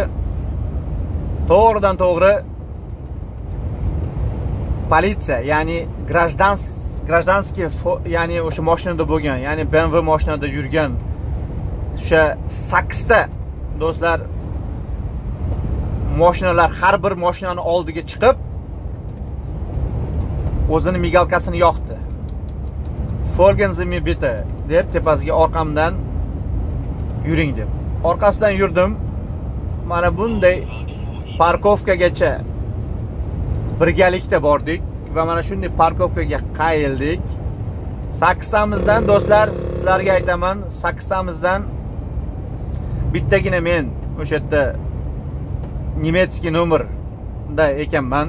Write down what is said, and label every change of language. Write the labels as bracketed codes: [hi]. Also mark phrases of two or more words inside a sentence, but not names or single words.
[uz] To'g'ridan to'g'ri politsiya, ya'ni grajdanskiy, ya'ni o'sha mashinada bo'lgan, ya'ni BMW mashinada yurgan o'sha 8 ta do'stlar mashinalar har bir mashinani oldiga chiqib o'zini migalkasini yoqdi. [de] Folgen Sie mir bitte [uz] deb tepasiga orqamdan yuring deb. Orqasidan yurdim. Mana bunday parkovkagacha birgalikda bordik va mana shunday parkovkaga qayildik. 8 tamizdan do'stlar, sizlarga aytaman, 8 tamizdan bittagina men o'sha yerda nemetskiy nomerda ekanman.